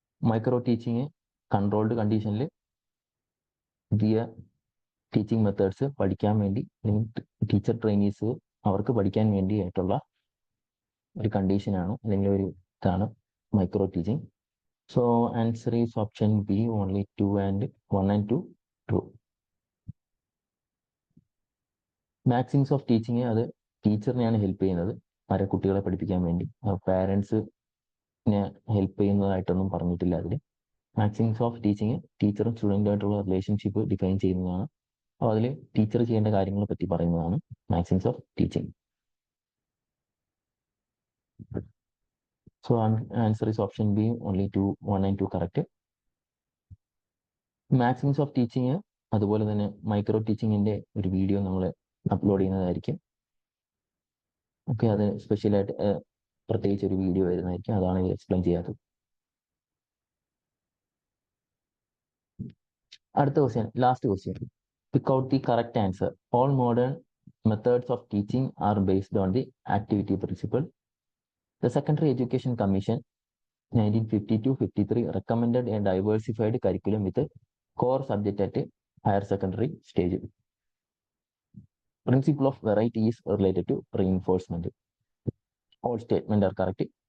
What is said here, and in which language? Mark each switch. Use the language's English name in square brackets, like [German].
[Malayalam] Micro teaching controlled കണ്ടീഷനിൽ പുതിയ teaching methods പഠിക്കാൻ വേണ്ടി, അല്ലെങ്കിൽ ടീച്ചർ ട്രെയിനീസ് അവർക്ക് പഠിക്കാൻ വേണ്ടിയായിട്ടുള്ള ഒരു കണ്ടീഷനാണ് അല്ലെങ്കിൽ ഒരു ഇതാണ് micro teaching. [English] So answer is option B, only 2 and 1 and 2 true. [Malayalam] Maxims of teaching അത് ടീച്ചറിനെയാണ് ഹെൽപ്പ് ചെയ്യുന്നത് ആരെ കുട്ടികളെ പഠിപ്പിക്കാൻ വേണ്ടി. പാരൻസിനെ ഹെൽപ്പ് ചെയ്യുന്നതായിട്ടൊന്നും പറഞ്ഞിട്ടില്ല അതിൽ. മാക്സിംസ് ഓഫ് ടീച്ചിങ് ടീച്ചറും സ്റ്റുഡൻറ്റുമായിട്ടുള്ള റിലേഷൻഷിപ്പ് ഡിഫൈൻ ചെയ്യുന്നതാണ്. അപ്പോൾ അതിൽ ടീച്ചർ ചെയ്യേണ്ട കാര്യങ്ങളെ പറ്റി പറയുന്നതാണ് maxims of teaching. [English] So answer is option B, only 2, 1 and 2 correct. [Malayalam] Maxims of teaching അതുപോലെ തന്നെ മൈക്രോ ടീച്ചിങ്ങിൻ്റെ ഒരു വീഡിയോ നമ്മൾ അപ്ലോഡ് ചെയ്യുന്നതായിരിക്കും. ഓക്കെ, അത് സ്പെഷ്യലായിട്ട് പ്രത്യേകിച്ച് ഒരു വീഡിയോ വരുന്നതായിരിക്കും. അതാണ് ഇത് എക്സ്പ്ലെയിൻ ചെയ്യാത്തത്. [English] അടുത്ത question, last question. Pick out the correct answer. All modern methods of teaching are based on the activity principle. The Secondary Education Commission 1952-53 recommended a diversified curriculum with a core subject at a higher secondary stage. Principle of variety is related to reinforcement. All statements are correct.